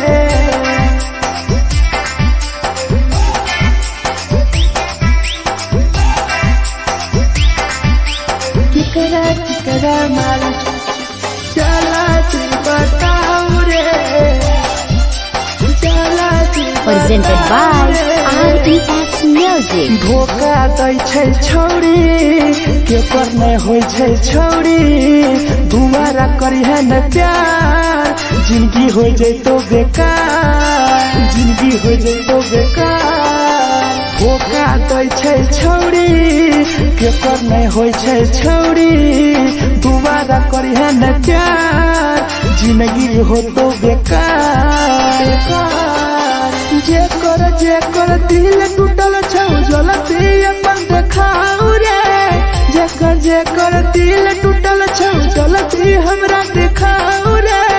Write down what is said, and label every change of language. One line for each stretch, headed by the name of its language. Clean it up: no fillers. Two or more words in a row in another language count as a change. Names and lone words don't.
Angika: केकरा माल जला दी बताओ रे,
English: Presented by RES Music.
Angika: धोखा दै छै छौरी केकर नहीं होय छै छौरी, दुबारा करिहे न प्यार जिंदगी हो जैतो बेकार, जिंदगी हो जैतो बेकार। धोखा दै छै छौरी केकर नहीं होय छै छौरी, दुबारा करिहे न प्यार जिंदगी हो तो बेकार। जेकर दिल टूटल छौ जलती अपन देखाओ रे, जेकर दिल टूटल छौ जलती हमरा देखाओ रे।